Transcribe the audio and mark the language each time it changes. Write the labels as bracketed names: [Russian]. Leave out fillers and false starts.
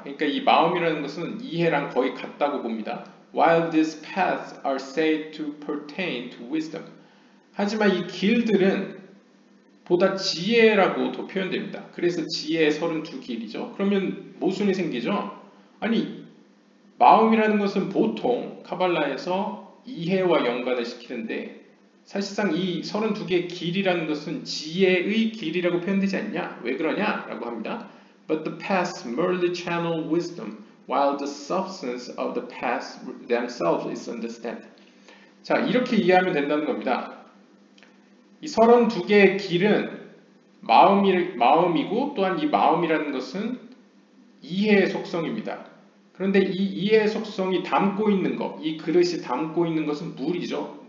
[Korean] 그러니까 이 마음이라는 것은 이해랑 거의 같다고 봅니다. [English] While these paths are said to pertain to wisdom. [Korean] 하지만 이 길들은 보다 지혜라고도 표현됩니다. 그래서 지혜의 32길이죠. 그러면 모순이 생기죠. 아니 마음이라는 것은 보통 카발라에서 이해와 연관을 시키는데 사실상 이 32개의 길이라는 것은 지혜의 길이라고 표현되지 않냐? 왜 그러냐? 라고 합니다. [English] But the paths merely channel wisdom, while the substance of the paths themselves is understanding. [Korean] 자, 이렇게 이해하면 된다는 겁니다. 이 32개의 길은 마음이고 또한 이 마음이라는 것은 이해의 속성입니다. 그런데 이 이해의 속성이 담고 있는 것, 이 그릇이 담고 있는 것은 물이죠.